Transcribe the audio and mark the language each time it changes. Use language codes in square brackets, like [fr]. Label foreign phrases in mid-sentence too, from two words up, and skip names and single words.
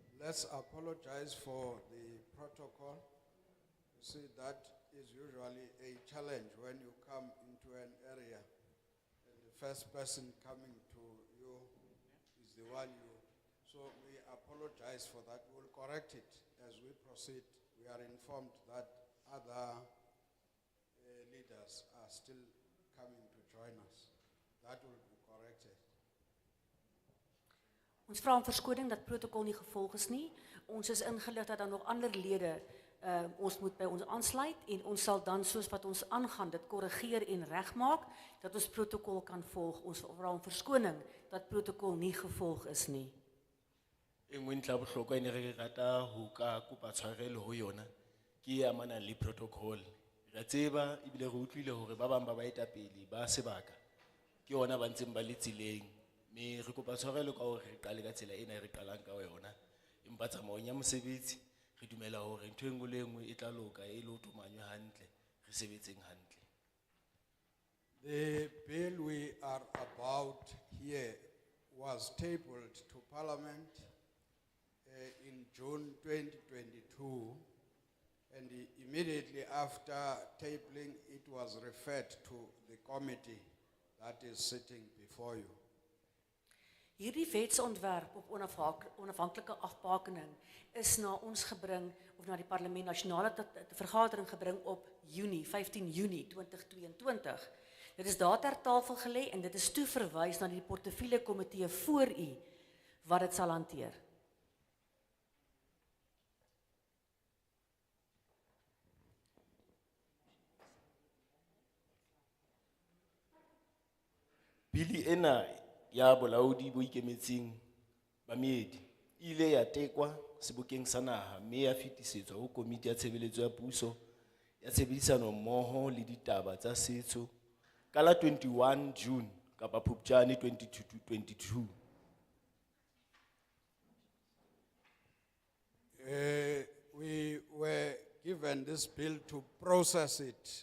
[en] let's apologize for the protocol. You see, that is usually a challenge when you come into an area and the first person coming to you is the one you. So we apologize for that. We'll correct it as we proceed. We are informed that other leaders are still coming to join us. That will be corrected. [af] Ons vra om verskoning dat protokol nie gevolg is nie. Ons is ingelig dat daar nog ander lede ons moet by ons aansluit en ons sal dan soos wat ons aangaan dit korrigeer en regmaak dat ons protokol kan volg. Ons vra om verskoning dat protokol nie gevolg is nie. [st] Engwe ntlha ya bohlokwa ene re rata ho ka kopa tshwarelo ho yona ke e amanang le protocol. Re tseba ebile re utlwile hore ba bang ba baetapele ba sebaka ke yona ba ntseng ba le tseleng. Me re kopa tshwarelo ka hore re qale ka tsela ena e re qalang ka yona. Empa tsamaong ya mosebetsi re dumela hore ntho e nngwe le nngwe e tla loka e le ho tomanywa hantle re sebetseng hantle. [en] The bill we are about here was tabled to Parliament in June 2022, and immediately after tabling it was referred to the committee that is sitting before you. [af] Hierdie wetsontwerp op onafhanklike afbakening is na ons gebring of na die parlement nasionale vergadering gebring op 15 Junie 2022. Dit is daar ter tafel gelê en dit is toe verwys na die portefeulje komitee voor u wat dit sal hanteer. [st] Bili ena ya bolaodi bo ikemetseng ba meedi ile ya tekwa sebokeng sa naha mme ya fetisetswa ho komiti ya tshebeletso ya puso ya tshebedisano mmoho le ditaba tsa setso ka la 21 June kapa Phupjane 2022. [en] We were given this bill to process it.